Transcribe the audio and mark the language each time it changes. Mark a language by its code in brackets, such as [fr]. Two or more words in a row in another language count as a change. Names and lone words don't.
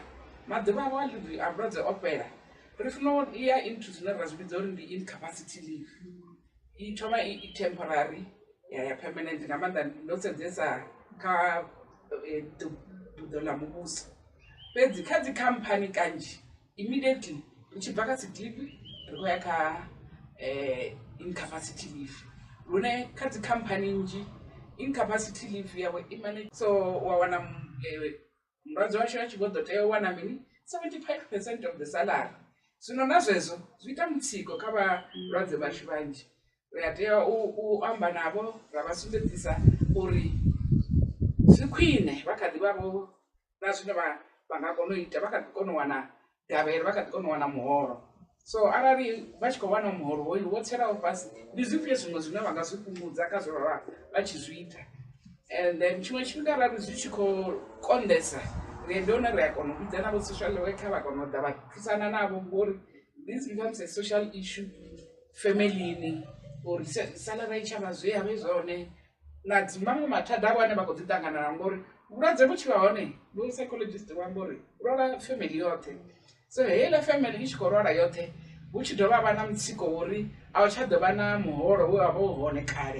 [ve] Maḓuvha avho a leave a vhulwadze o fhela ri funa u ya into zwine ra zwi vhidza uri ndi [en] incapacity leave. [ve] I thoma i temporary ya permanent nga maanḓa ndo sedzesa kha ḓo ḽa muvhuso. Fhedzi kha dzi khamphani kanzhi immediately ri tshi bva kha [en] sick leave [ve] ri khou ya kha [en] incapacity leave. [ve] Lune kha dzi khamphani nnzhi [en] incapacity leave [ve] yawe i manage. So wa wana mulwadze washu a tshi vho ḓo tea u wana mini [en] 75% of the salary. [ve] Zwino na zwezwo zwi ita mutsiko kha vhalwadze vhashu vhanzhi. Ri a tea u amba navho ra vha sumbedzisa uri zwi khwine vha kha ḓi vhavho na zwine vha nga kona u ita vha kha ḓi kona u wana gavhelo vha kha ḓi kona u wana muholo. So arali vha tshi khou wana muholo hoyu wo tselaho fhasi ndi zwifhio zwiṅwe zwine vha nga zwi fhungudza kha zwo vha tshi zwi ita. And then tshiṅwe tshifhinga arali zwi tshi khou konḓesa ri ndi hone ri a kona u vhidza navho [en] social worker [ve] vha kona u ḓa vha thusana navho ngori [en] this becomes a social issue [ve] familini uri salary i tshavha zwe ya vhe zwone na dzi maṅwe mathada avho ane vha khou ḓi ṱangana na ngori vhulwadze vhu tshi vha hone vho psychologist vha amba uri lwala family yoṱhe. So heiḽa family i tshi khou lwala yoṱhe hu tshi dovha vha na mutsiko uri a u tsha ḓovha na muholo we wa vha u hone kale.